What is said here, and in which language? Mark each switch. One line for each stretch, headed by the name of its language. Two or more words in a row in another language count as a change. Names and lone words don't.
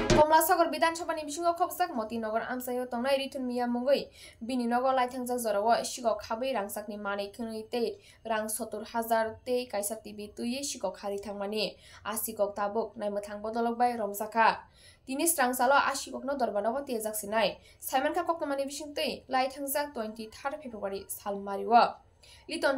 Kok Borok: কমলাসাগর বিধানসভানি বিসিঙ্গ খবসাক মতিনগর আমসাইও তংনাই রিতুন মিয়া মুঙ্গই বিনি নগর লাইথাংজাক জরাও সিগক খাबै রাংসাকনি মাनै khwnui tei rang 70,000 tei kaisa TV tuiye sikok hari thangmani asikok tabuk naimwthang bodolok bai romjaka tini strangchalo asikokno dorbanogo tejak sinai saimankha koktomani bisingtei laithangjak 23 February salmario Liton